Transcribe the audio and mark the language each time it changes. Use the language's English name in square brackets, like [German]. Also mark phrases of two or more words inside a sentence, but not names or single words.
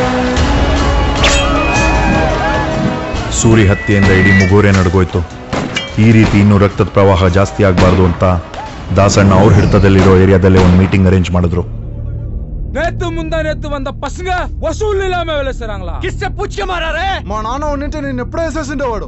[Kannada] ಸೂರಿ ಹತ್ಯೆಯಿಂದ ಇಡೀ ಮುಗೋರೆ ನಡ್ಗೋಯ್ತು. ಈ ರೀತಿ ಇನ್ನೂ ರಕ್ತದ ಪ್ರವಾಹ ಜಾಸ್ತಿ ಆಗಬಾರ್ದು ಅಂತ ದಾಸಣ್ಣ ಅವ್ರ ಹಿಡಿತದಲ್ಲಿರೋ ಏರಿಯಾದಲ್ಲೇ ಒಂದು [English] meeting arrange [Kannada] ಮಾಡಿದ್ರು. [Tamil] நேத்து முந்தா நேத்து வந்த பசங்க வசூல் இல்லாம வேலை செய்றாங்களா? கிஸ்ஸ பூச்ச மாறாரே [Telugu] మా నాన్న ఉన్నింటే నేను ఎప్పుడో వేసేసిండేవాడు.